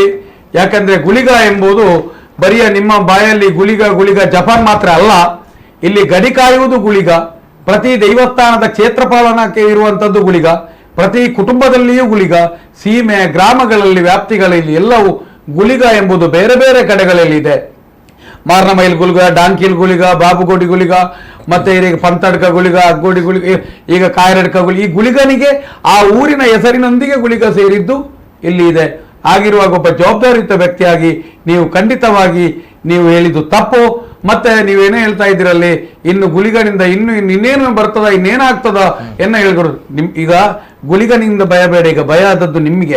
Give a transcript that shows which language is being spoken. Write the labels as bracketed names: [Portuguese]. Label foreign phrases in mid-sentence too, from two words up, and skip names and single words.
[Kannada] ಯಾಕಂದ್ರೆ ಗುಳಿಗ ಎಂಬುದು ಬರಿಯ ನಿಮ್ಮ ಬಾಯಲ್ಲಿ ಗುಳಿಗ ಜಪಾನ್ ಮಾತ್ರ ಅಲ್ಲ. ಇಲ್ಲಿ ಗಡಿ ಕಾಯುವುದು ಗುಳಿಗ, ಪ್ರತಿ ದೈವಸ್ಥಾನದ ಕ್ಷೇತ್ರ ಪಾಲನಕ್ಕೆ ಇರುವಂತದ್ದು ಗುಳಿಗ, ಪ್ರತಿ ಕುಟುಂಬದಲ್ಲಿಯೂ ಗುಳಿಗ, ಸೀಮೆ ಗ್ರಾಮಗಳಲ್ಲಿ ವ್ಯಾಪ್ತಿಗಳಲ್ಲಿ ಎಲ್ಲವೂ ಗುಳಿಗ ಎಂಬುದು ಬೇರೆ ಬೇರೆ ಕಡೆಗಳಲ್ಲಿ ಇದೆ. ಮಾರ್ನಮೈಲ್ ಗುಳಿಗ, ಡಾಂಕಿಲ್ ಗುಳಿಗ, ಬಾಬುಗೋಡಿ ಗುಳಿಗ, ಮತ್ತೆ ಈಗ ಪಂತಡ್ಕ ಗುಳಿಗ, ಅಗ್ಗೋಡಿ ಗುಳಿಗ, ಈಗ ಕಾಯರಡ್ಕ ಗುಳಿಗ. ಈ ಗುಳಿಗನಿಗೆ ಆ ಊರಿನ ಹೆಸರಿನೊಂದಿಗೆ ಗುಳಿಗ ಸೇರಿದ್ದು ಇಲ್ಲಿ ಇದೆ. ಆಗಿರುವಾಗ ಒಬ್ಬ ಜವಾಬ್ದಾರಿಯುತ ವ್ಯಕ್ತಿಯಾಗಿ ನೀವು ಖಂಡಿತವಾಗಿ ನೀವು ಹೇಳಿದ್ದು ತಪ್ಪು. ಮತ್ತೆ ನೀವೇನೇ ಹೇಳ್ತಾ ಇದ್ದೀರಲ್ಲಿ, ಇನ್ನು ಗುಳಿಗನಿಂದ ಇನ್ನೇನು ಬರ್ತದ, ಇನ್ನೇನಾಗ್ತದ ಎನ್ನ ಹೇಳ್ಕೊಡು. ಈಗ ಗುಳಿಗನಿಂದ ಭಯ ಬೇಡ, ಈಗ ಭಯ ಆದದ್ದು ನಿಮಗೆ.